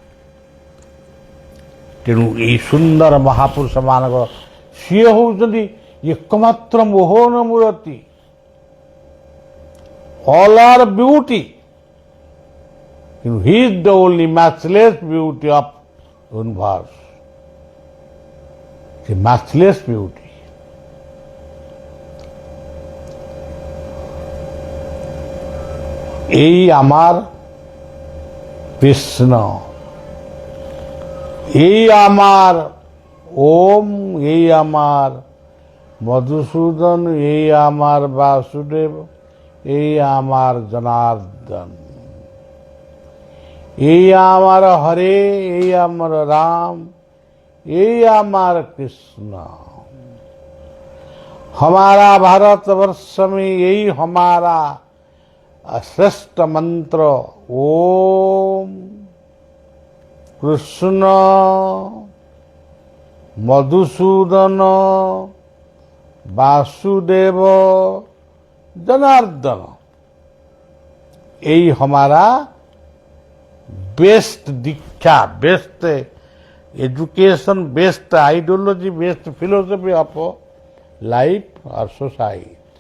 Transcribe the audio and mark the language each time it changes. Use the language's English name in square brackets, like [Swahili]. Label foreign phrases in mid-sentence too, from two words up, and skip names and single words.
[Odia] ତେଣୁ ଏହି ସୁନ୍ଦର ମହାପୁରୁଷ ମାନଙ୍କ ସିଏ ହେଉଛନ୍ତି ଏକମାତ୍ର ମୋହନ ମୂରତି। [English] all are beauty, he is the only matchless beauty of universe. [Odia] ସେ [English] matchless beauty. [Bangla] এই আমার কৃষ্ণ, এই আমার ওম, এই আমার মধুসূদন, এই আমার বাসুদেব, এই আমার জনার্দন, এই আমার হরে, এই আমার রাম, এই আমার কৃষ্ণ। [Hindi] हमारा भारतवर्ष में यही हमारा श्रेष्ठ मंत्र ओम कृष्ण मधुसूदन वासुदेव जनार्दन, यही हमारा बेस्ट दीक्षा, [English] best education, best ideology, best philosophy of life [Hindi] और सोसाइटी।